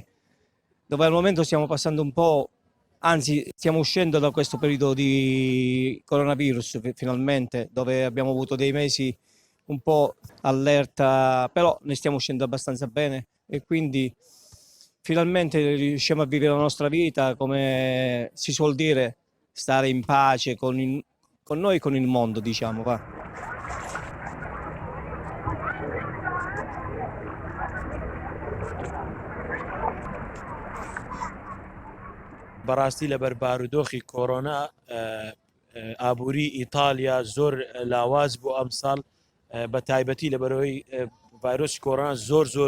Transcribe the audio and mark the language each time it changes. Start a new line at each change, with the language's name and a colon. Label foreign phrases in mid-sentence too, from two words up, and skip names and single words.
Italian: dove al momento stiamo passando un po', anzi stiamo uscendo da questo periodo di coronavirus finalmente, dove abbiamo avuto dei mesi un po' allerta, però ne stiamo uscendo abbastanza bene e quindi finalmente riusciamo a vivere la nostra vita, come si suol dire, stare in pace con noi e con il mondo, diciamo, va.
Central Kurdish: بەڕاستی لە بەربارودۆخی کۆرۆنا ئابووری ئیتالیا زۆر لاواز بوو ئەم ساڵ بە تایبەتی لە بەرەوەی ڤایرۆسی کۆرۆنا زۆر